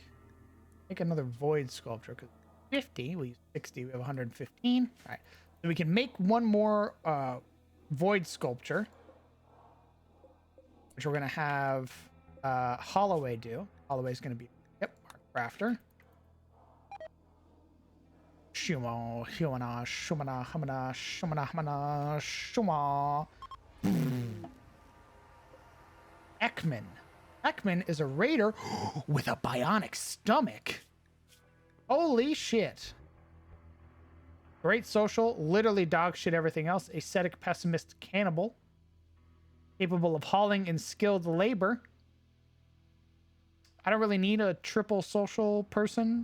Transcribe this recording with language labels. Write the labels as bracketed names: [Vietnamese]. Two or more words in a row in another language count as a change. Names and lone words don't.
[English] Make another void sculpture because 50, we use 60, we have 115. All right, so we can make one more void sculpture, which we're gonna have Holloway do. Holloway's gonna be crafter. Shuma, Shumana, Shumana, Humana, Shumana, Humana, Shuma. Ekman. Ekman is a raider with a bionic stomach. Holy shit. Great social, literally dog shit everything else. Ascetic pessimist cannibal. Capable of hauling in skilled labor. I don't really need a triple social person.